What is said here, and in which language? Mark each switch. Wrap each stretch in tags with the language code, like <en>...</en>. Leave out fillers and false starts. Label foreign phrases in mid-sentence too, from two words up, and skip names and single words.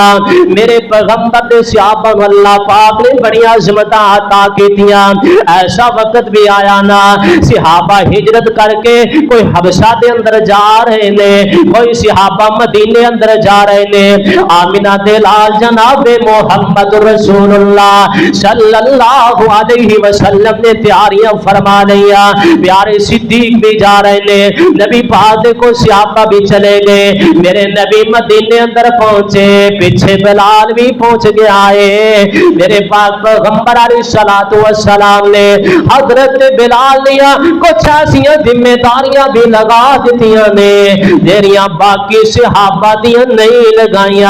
<pa>میرے پیغمبر دے صحابہ نوں اللہ پاک نے بڑیاں عظمتاں عطا کیتیاں. ایسا وقت بھی آیا نا صحابہ ہجرت کر کے کوئی حبشہ دے اندر جا رہے نے، کوئی صحابہ مدینے اندر جا رہے نے. آمنہ دے لال جنابِ محمد رسول اللہ</pa> <ar>صلى الله عليه وسلم</ar> <pa>نے تیاریاں فرما لیا. پیارے صدیق بھی جا رہے نے، نبی پاک کو صحابہ بھی چلے گئے. میرے نبی مدینے اندر پہنچے، پیچھے بلال بھی پہنچ گیا ہے. میرے پاک پیغمبر</pa> <ar>عليه الصلاة والسلام</ar> <pa>نے حضرت بلال لیا کچھ ایسیاں ذمہ داریاں بھی لگا دتیاں نے جیہڑیاں باقی صحابہ دیاں نہیں لگائیاں.</pa>